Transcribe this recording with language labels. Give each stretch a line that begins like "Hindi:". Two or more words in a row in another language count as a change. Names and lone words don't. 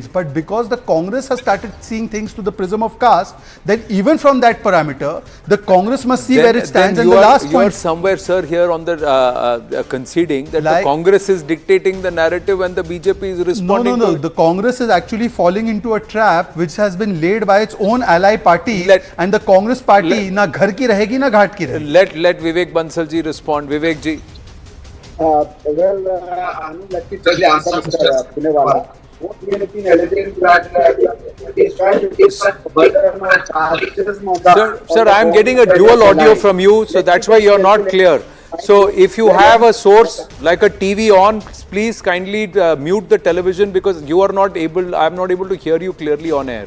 English: But because the Congress has started seeing things through the prism of caste, then even from that parameter, the Congress must see where it stands. And the last point... You are somewhere, sir, here on the conceding that the Congress is dictating the narrative and the BJP is responding to it. The Congress is actually falling into a trap which has been laid by its own ally party, and the Congress party
Hindi: न घर की रहेगी न घाट की रहेगी.
English: Let Vivek Bansal ji respond. Vivek ji. Anand, let me tell you, answer Mr. Punewala. What we have been alleging that he is trying to take Sir, I am getting a dual audio from you, so that's why you are not clear. So if you have a source like a TV on, please kindly mute the television, because you are not able, I am not able to hear you clearly on air.